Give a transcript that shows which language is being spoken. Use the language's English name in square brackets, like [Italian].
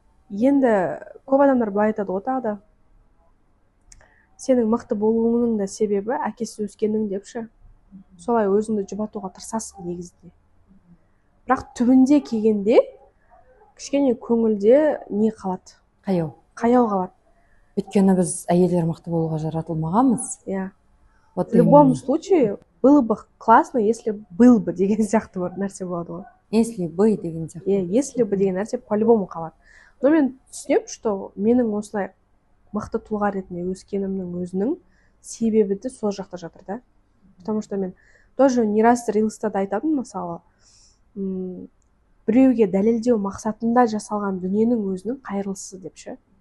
[Kazakh] Енді көп адамдар былай айтады ғой тағы да. Сенің мықты болуыңның да себебі әкесіз өскенің депші. Солай өзіңді жұбатуға тырысасың негізінде. Бірақ түбінде келгенде кішкене көңілде не қалады, қаяу. қаяу қалады. Өйткені біз әйелдер мықты болуға жаратылмағанбыз. Иә, [Russian] Вот в любом именно. случае было бы классно, если был бы [Kazakh] деген сияқты бір нәрсе болады ғой. [Russian] Если бы [Kazakh] деген сияқты. Иә, [Russian] если бы [Kazakh] деген нәрсе по-любому қалады. Но мен түсінемін, что менің осылай мықты тұлға ретінде өскенімнің өзінің себебі де сол жақта жатыр да. [Russian] Потому что [Kazakh] мен [Russian] тоже не раз [Kazakh] рилста да айтамын, мысалы біреуге дәлелдеу мақсатында жасалған дүниенің өзінің қайырлысы деп ше.